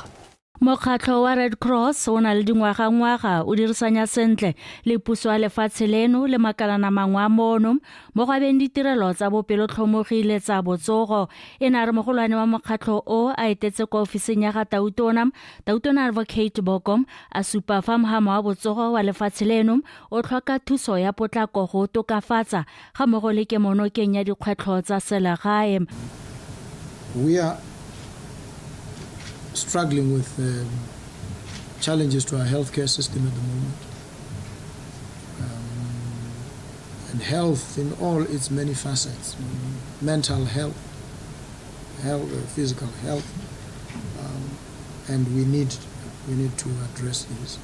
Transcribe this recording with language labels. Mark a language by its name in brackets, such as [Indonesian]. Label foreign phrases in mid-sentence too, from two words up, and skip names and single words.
[Tswana] Mokgatlho wa Red Cross o na le dingwaga o dirisanya sentle le puso ya lefatshe leno le makalana mangwe a mono mo go abeng ditirelo tsa bopelotlhomogile tsa botsogo. E na re mogolwane wa mokgatlho o a etetse kwa ofising ya ga Tautona Advocate Bokom a supa fa mohama wa botsogo wa lefatshe leno o tlhoka thuso ya potlako go tokafatsa ga mmogo le ke monokeng ya dikgwetlho tsa selegae. [English] We are struggling with challenges to our healthcare system at the moment. And health in all its many facets, mental health, physical health, and we need to address these.